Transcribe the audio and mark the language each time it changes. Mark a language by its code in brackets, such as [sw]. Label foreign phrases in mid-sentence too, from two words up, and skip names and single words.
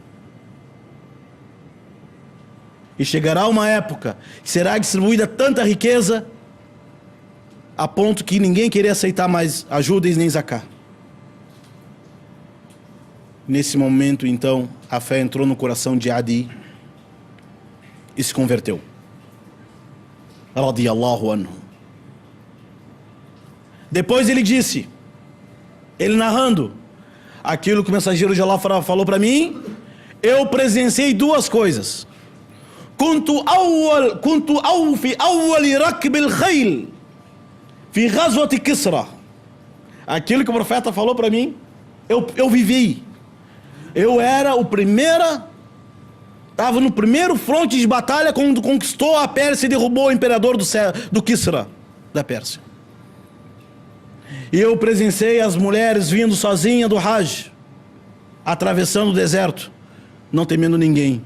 [pt] E chegará uma época que será distribuída tanta riqueza a ponto que ninguém querer aceitar mais ajuda e nem zaká. Nesse momento, então, a fé entrou no coração de Adi e se converteu. [ar] رضي الله عنه. [pt] Depois ele disse, ele narrando aquilo que o mensageiro de Allah falou para mim: eu presenciei duas coisas. [ar] كنت في أول ركب الخيل في غزوة كسرى. [pt] Aquilo que o profeta falou para mim, eu vivi. Eu era estava no primeiro fronte de batalha quando conquistou a Pérsia e derrubou o imperador do Kisra, da Pérsia. E eu presenciei as mulheres vindo sozinhas do Hajj, atravessando o deserto, não temendo ninguém.